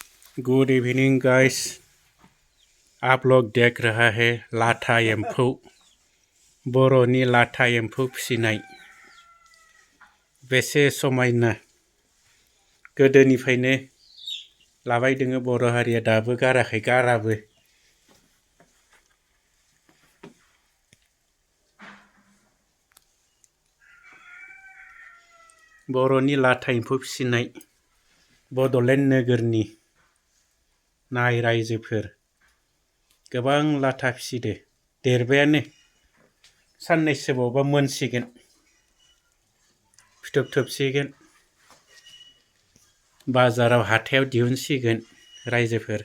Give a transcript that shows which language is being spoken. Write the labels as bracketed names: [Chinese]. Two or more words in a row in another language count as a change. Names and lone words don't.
[English] good evening guys. [Hindi] आप लोग देख रहा है [Bodo] लाथा एम्फौ, बर'नि लाथा एम्फौ फिसिनाय। बेसे समायना गोदोनिफ्रायनो लाबाय दोङो बर' हारिया, दाबो गाराखै, गाराबो। बर'नि लाथा एम्फौ फिसिनाय बड'लेण्ड नोगोरनि नाय रायजोफोर गोबां लाथा फिसिदो, देरबायानो, साननैसो बावबा मोनसिगोन, फिथोब थोबसिगोन, बाजाराव हाथायाव दिहुनसिगोन रायजोफोर।